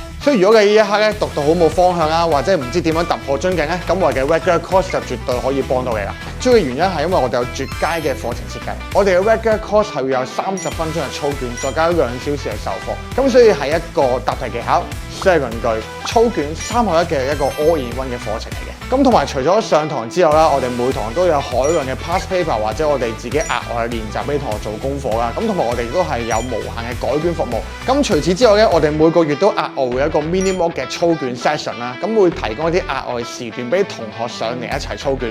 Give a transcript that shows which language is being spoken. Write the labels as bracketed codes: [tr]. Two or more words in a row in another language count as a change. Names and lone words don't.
[yue] 所以如果你呢一刻咧讀到好冇方向啦，或者唔知點樣突破樽頸咧，咁我哋嘅 Regular Course 就絕對可以幫到你啦。主要嘅原因係因為我哋有絕佳嘅課程設計，我哋嘅 Regular Course 係會有30分鐘嘅操卷，再加2小時嘅授課，咁所以係一個答題技巧、寫論據、操卷3合1嘅一個 all-in-one 嘅課程嚟嘅。咁同埋除咗上堂之後啦，我哋每堂都有海量嘅 [en] past paper [yue] 或者我哋自己額外嘅練習俾同學做功課啦。咁同埋我哋亦都係有無限嘅改卷服務。咁除此之外咧，我哋每個月都額外會有一個 [en] mini mock [yue] 嘅操卷 session 啦。咁會提供一啲額外時段俾同學上嚟一齊操卷。